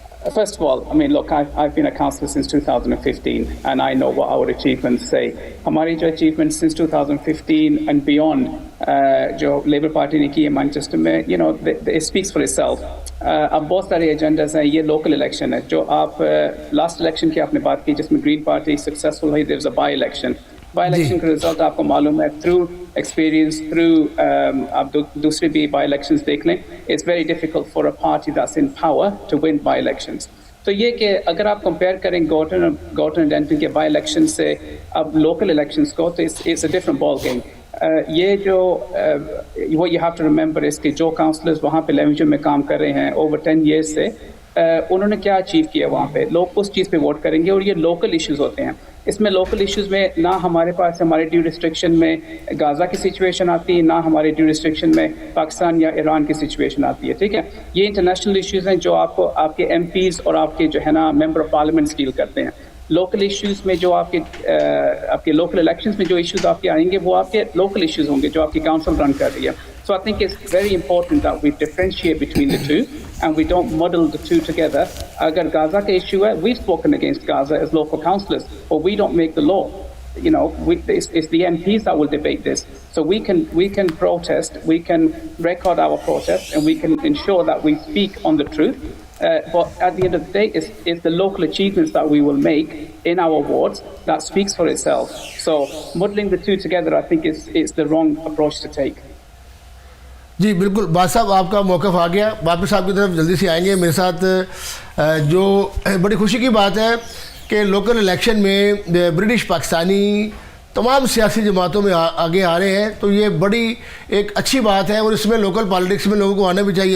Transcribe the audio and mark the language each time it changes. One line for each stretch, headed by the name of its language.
English: First of all, I mean, look, I've been a councillor since 2015, and I know what our achievements say.
Hindi: हमारी जो
English: achievements since 2015 and beyond,
Hindi: जो Labour Party ने की है Manchester में,
English: you know, it speaks for itself.
Hindi: अब बहुत सारे एजेंडास हैं. ये लोकल इलेक्शन है जो आप लास्ट इलेक्शन की आपने बात की जिसमें ग्रीन पार्टी सक्सेसफुल हुई.
English: There is a by election.
Hindi: By election का रिजल्ट आपको मालूम है थ्रू एक्सपीरियंस थ्रू आप दूसरे भी बाई इलेक्शंस देख लें.
English: It's very difficult for a party that's in power to win by elections.
Hindi: तो ये कि अगर आप कंपेयर करें गॉर्टन डेंटन के बाई इलेक्शन से अब लोकल इलेक्शंस को, तो
English: It's a different ball game.
Hindi: ये जो वो
English: you have to remember
Hindi: इसके जो काउंसलर्स वहाँ पे लेवेंजर में काम कर रहे हैं ओवर 10 years से, उन्होंने क्या अचीव किया वहाँ पे. लोग उस चीज़ पे वोट करेंगे और ये लोकल इश्यूज होते हैं. इसमें लोकल इश्यूज में ना हमारे पास हमारे ड्यूरिस्डिक्शन में गाज़ा की सिचुएशन आती है, ना हमारे ड्यूरिस्डिक्शन में पाकिस्तान या ईरान की सिचुएशन आती है. ठीक है, ये इंटरनेशनल इश्यूज हैं जो आपको आपके एमपीज़ और आपके जो है ना मेंबर ऑफ पार्लियामेंट डील करते हैं. लोकल इश्यूज में जो आपके लोकल इलेक्शंस में जो इश्यूज आपके आएंगे वो आपके लोकल इश्यूज होंगे जो आपकी काउंसिल रन कर रही है.
English: So I think it's very important that we differentiate between the two and we don't muddle the two together.
Hindi: Agar Gaza ka issue hai,
English: we've spoken against Gaza as local councillors, but we don't make the law. You know, it's the MPs that will debate this. So we can protest, we can record our protest, and we can ensure that we speak on the truth. But at the end of the day, it's the local achievements that we will make in our wards that speaks for itself. So muddling the two together, I think, is the wrong approach to take.
Hindi: जी बिल्कुल. बाद साहब आपका मौक़िफ़ आ गया. वापस आपकी तरफ जल्दी से आएंगे. मेरे साथ जो बड़ी खुशी की बात है कि लोकल इलेक्शन में ब्रिटिश पाकिस्तानी तमाम सियासी जमातों में आगे आ रहे हैं, तो ये बड़ी एक अच्छी बात है और इसमें लोकल पॉलिटिक्स में लोगों को आना भी चाहिए.